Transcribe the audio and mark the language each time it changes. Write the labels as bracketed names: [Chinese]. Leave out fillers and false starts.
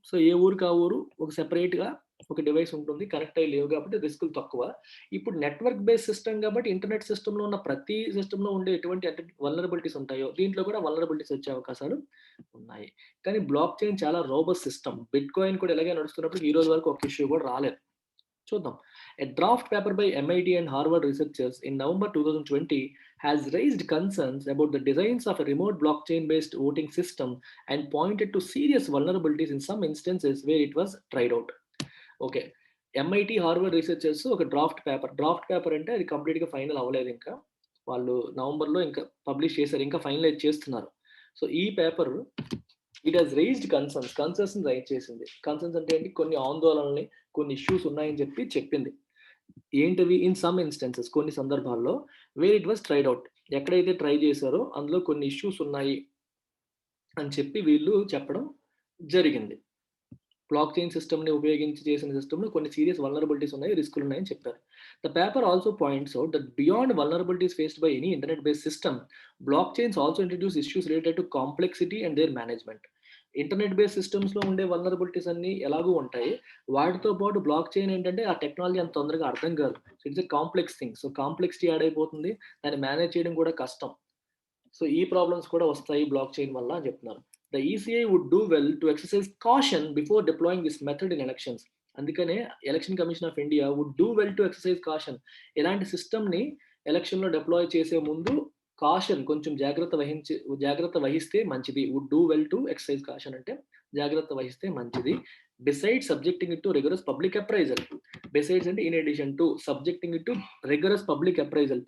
[Telugu] ఏ ఊరికి ఆ ఊరు ఒక సెపరేట్‌గా ఒక డివైస్ ఉంటుంది. కనెక్ట్ అయ్యి లేవు కాబట్టి రిస్కులు తక్కువ. ఇప్పుడు నెట్వర్క్ బేస్డ్ సిస్టమ్ కాబట్టి ఇంటర్నెట్ సిస్టమ్‌లో ఉన్న ప్రతి సిస్టమ్‌లో ఉండే ఎటువంటి వల్నరబిలిటీస్ ఉంటాయో దీంట్లో కూడా వల్నరబిలిటీస్ వచ్చే అవకాశాలు ఉన్నాయి. కానీ బ్లాక్ చైన్ చాలా రోబస్ట్ సిస్టమ్. బిట్‌కాయిన్ కూడా ఇలాగే నడుస్తున్నప్పుడు ఈ రోజు వరకు ఒక ఇష్యూ కూడా రాలేదు. చూద్దాం. [English] A draft paper by MIT and Harvard researchers in November 2020 has raised concerns about the designs of a remote blockchain-based voting system and pointed to serious vulnerabilities in some instances where it was tried out. Okay. [Telugu] MIT, Harvard researchers ఒక draft paper అంటే అది కంప్లీట్‌గా final అవ్వలేదు ఇంకా. వాళ్ళు నవంబర్‌లో ఇంకా publish చేశారు. ఇంకా ఫైనలైజ్ చేస్తున్నారు. సో, ఈ paper it has raised కన్సర్న్స్‌ని rise చేసింది. కన్సర్న్స్ అంటే ఏంటి? కొన్ని ఆందోళనల్ని, కొన్ని ఇష్యూస్ ఉన్నాయని చెప్పింది. ఏంటవి? [English] in some instances [Telugu] కొన్ని సందర్భాల్లో [English] Where it was tried out. [Telugu] ఎక్కడైతే ట్రై చేశారో అందులో కొన్ని ఇష్యూస్ ఉన్నాయి అని చెప్పి వీళ్ళు చెప్పడం జరిగింది. బ్లాక్ చైన్ సిస్టమ్‌ని ఉపయోగించి చేసిన సిస్టమ్‌లో కొన్ని సీరియస్ వల్నరబిలిటీస్ ఉన్నాయి, రిస్కులు ఉన్నాయని చెప్పారు. [English] The paper also points out that beyond vulnerabilities faced by any internet based system, block chains also introduce issues related to complexity and their management. [Telugu] Internet based సిస్టమ్స్‌లో ఉండే వల్నరబిలిటీస్ అన్నీ ఎలాగూ ఉంటాయి. వాటితో పాటు బ్లాక్ చైన్ ఏంటంటే ఆ టెక్నాలజీ అంత తొందరగా అర్థం కాదు. [English] It's a complex thing. [Telugu] So, complexity add అయిపోతుంది. దాన్ని మేనేజ్ చేయడం కూడా కష్టం. సో, ఈ ప్రాబ్లమ్స్ కూడా వస్తాయి బ్లాక్ చైన్ వల్ల అని చెప్తున్నారు. [English] The ECI would do well to exercise caution before deploying this method in elections. [Telugu] అందుకనే election commission of India [English] Would do well to exercise caution. [Telugu] ఇలాంటి సిస్టమ్‌ని ఎలక్షన్‌లో డిప్లాయ్ చేసే ముందు కొంచెం జాగ్రత్త వహిస్తే మంచిది. [English] would do well to exercise caution [Telugu] అంటే జాగ్రత్త వహిస్తే మంచిది. [English] Besides subjecting it to rigorous public appraisal. Besides అంటే in addition to subjecting it to rigorous public appraisal.